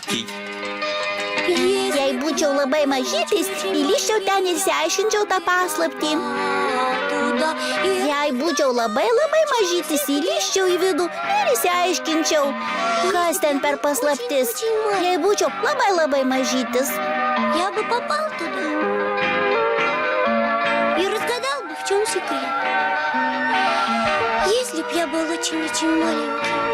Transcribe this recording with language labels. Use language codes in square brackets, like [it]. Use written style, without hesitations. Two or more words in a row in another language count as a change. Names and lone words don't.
[lt] Jei būčiau labai mažytis, įlyščiau ten ir išsiaiškinčiau tą paslaptį. [ru] туда? [lt] Jei būčiau labai mažytis, įlyščiau į vidų ir išsiaiškinčiau, kas ten per paslaptis. Jei būčiau labai mažytis. [ru] Я бы попал туда и разгадал бы, в чем секрет. Если б я был очень-очень маленький.